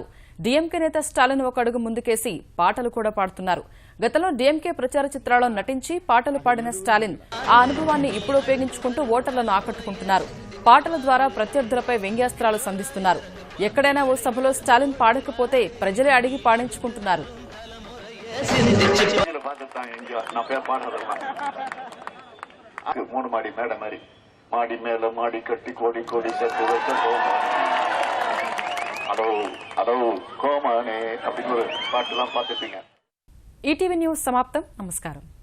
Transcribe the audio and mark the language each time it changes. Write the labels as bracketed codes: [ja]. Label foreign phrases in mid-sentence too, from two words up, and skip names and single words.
[te] డీఎంకే నేత స్టాలిన్ ఒక అడుగు ముందుకేసి పాటలు కూడా పాడుతున్నారు. గతంలో డీఎంకే ప్రచార చిత్రాల్లో నటించి పాటలు పాడిన స్టాలిన్ ఆ అనుభవాన్ని ఇప్పుడు ఉపయోగించుకుంటూ ఓటర్లను ఆకట్టుకుంటున్నారు. పాటల ద్వారా ప్రత్యర్థులపై వ్యంగ్యాస్త్రాలు సంధిస్తున్నారు. ఎక్కడైనా ఓ సభలో స్టాలిన్ పాడకపోతే ప్రజలే అడిగి పాడించుకుంటున్నారు. [ta] மூணு மாடி மேடை மாதிரி மாடி மேல மாடி கட்டி கோடி கோடி சேர்த்து வச்ச கோமானே அப்படின்னு ஒரு பாட்டுலாம் பார்த்துருப்பீங்க. [te] ఈటీవీ న్యూస్ సమాప్తం. నమస్కారం.